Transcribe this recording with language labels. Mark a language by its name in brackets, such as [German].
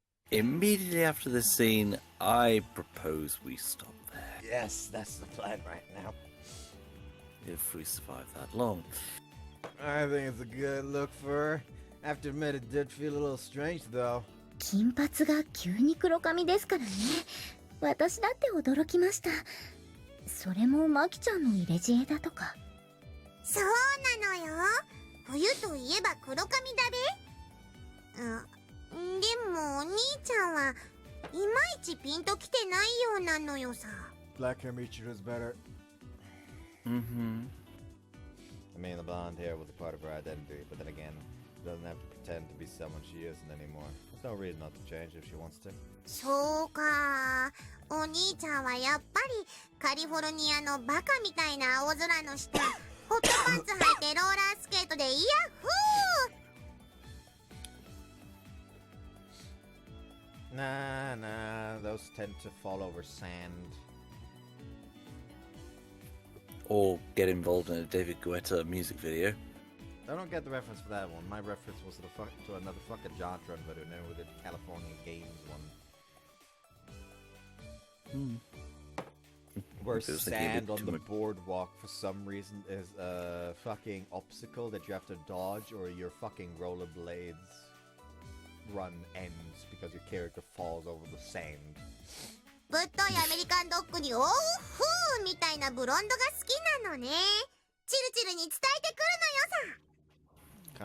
[English] Immediately after this scene, I propose we stop there. Yes, that's the plan right now. If we survive that long. I think it's a good look for her. I have to admit it did feel a little strange though. [Japanese] 金髪が急に黒髪ですからね。私だって驚きました。それもマキちゃんの入れ知恵だとか。そうなのよ。冬といえば黒髪だべ。でもお兄ちゃんはいまいちピンときてないようなのよさ。 [English] Black hair Michiru is better. Mm-hmm. I mean, the blonde hair was a part of her identity, but then again, she doesn't have to pretend to be someone she isn't anymore. There's no reason not to change if she wants to. [Japanese] そうか。お兄ちゃんはやっぱりカリフォルニアのバカみたいな青空の下、ホットパンツ履いてローラースケートでイヤッフー [English] Nah, those tend to fall over sand. Or get involved in a David Guetta music video. I don't get the reference for that one. My reference was to another fucking Jontron video, now with the California Games one. Where sand on the boardwalk for some reason is a fucking obstacle that you have to dodge, or your fucking rollerblades run ends because your character falls over the sand. [Japanese] ぶっといアメリカンドッグにオーフーみたいなブロンドが好きなのね。チルチルに伝えてくるのよさ。